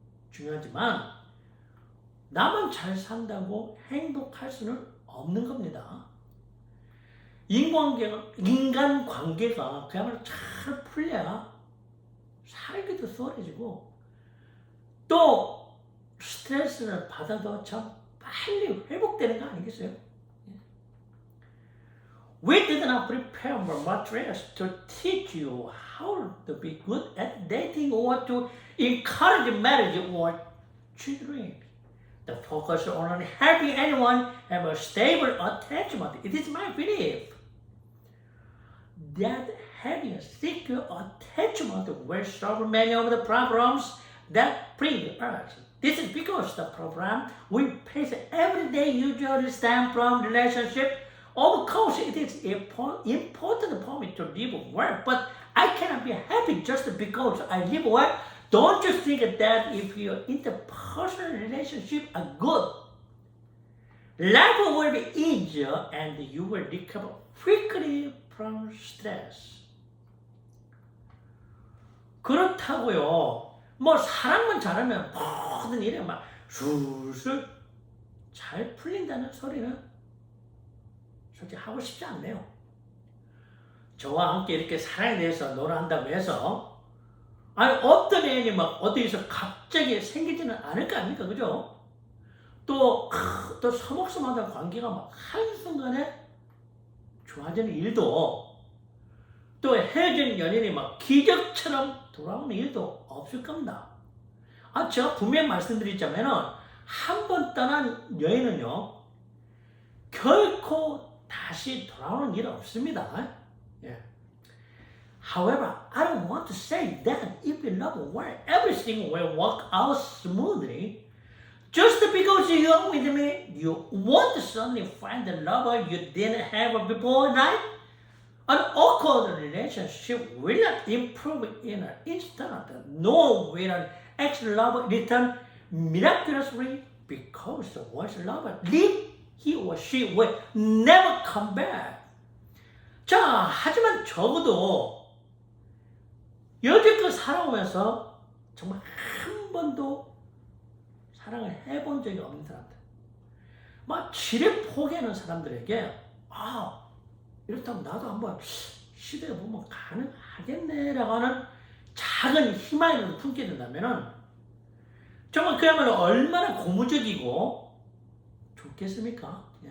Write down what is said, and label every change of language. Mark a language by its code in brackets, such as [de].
[ko] 중요하지만 나만 잘 산다고 행복할 수는 없는 겁니다. 인간관계가 그야말로 잘 풀려야 살기도 수월해지고 또 스트레스를 받아도 참 빨리 회복되는 거 아니겠어요? [en] We did not prepare our materials to teach you how to be good at dating or to encourage marriage or children. The focus on helping anyone have a stable attachment. It is my belief that having a secure attachment will solve many of the problems that plague us. This is because the problem we face every day usually stem from relationship. Of course, it is important for me to live well, but I cannot be happy just because I live well. Don't you think that if your interpersonal relationships are good, life will be easier and you will recover quickly from stress? [ko] 그렇다고요. 뭐 사랑만 잘하면 모든 일이 막 술술 잘 풀린다는 소리는 솔직히 하고 싶지 않네요. 저와 함께 이렇게 사랑에 대해서 논한다고 해서 아니 어떤 애인이 막 어디서 갑자기 생기지는 않을 거 아닙니까? 그죠? 또 서먹서먹한 관계가 막 한순간에 좋아지는 일도 또 헤어진 연인이 막 기적처럼 돌아오는 일도 없을 겁니다. 제가 분명히 말씀드리자면은 한 번 떠난 여인은요 결코 다시 돌아오는 일 없습니다. 예. [en] However, I don't want to say that if in love where everything will work out smoothly, just because you're with me, you won't suddenly find the lover you didn't have before, right? An awkward relationship will not improve in an instant, nor will an ex-lover return miraculously because once a lover leaves, he or she will never come back. [ko] 자, 하지만 적어도 여지껏 살아오면서 정말 한 번도 사랑을 해본 적이 없는 사람들, 막 지레 포기하는 사람들에게 이렇다면 나도 한번 시도해보면 가능하겠네라고 하는 작은 희망이라도 품게 된다면은 정말 그야말로 얼마나 고무적이고 좋겠습니까?